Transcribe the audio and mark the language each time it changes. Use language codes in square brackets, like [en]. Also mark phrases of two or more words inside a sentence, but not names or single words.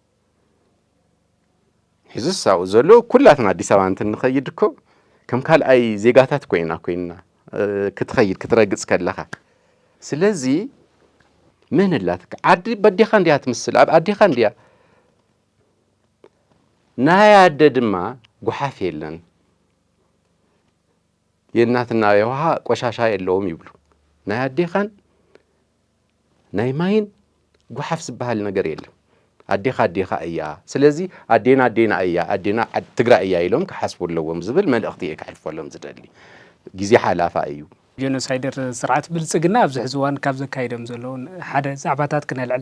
[ti] ሕዝሳው ዘሎ ኩላትና አዲስ አበባ እንትንኸይድኮ ከም ካልኣይ ዜጋታት ኮይና ክትኸይድ ክትረግጽ ከለኻ ስለዚ ምን ላትክ ዓዲ በዲኻ እንዲያ ትምስል ኣብ ዓዲኻ እንዲያ ናያደ ድማ ጉሓፍ የለን [am] የእናትና የውሃ ቆሻሻ የለውም ይብሉ [ti] ናያዴኻን ናይ ማይን ጉሓፍ ዝበሃል ነገር የለም አዴኻ እያ ስለዚ አዴና እያ አዴና ትግራይ እያ ኢሎም ከሐስቡለዎም ዝብል መልእኽቲ ይካሕልፈሎም ዝደሊ ጊዜ ሓላፋ እዩ ጄኖሳይደር ስርዓት ብልጽግና ኣብ ዝሕዝዋን ካብ ዘካይዶም ዘለውን ሓደ ዛዕባታት ክነልዕል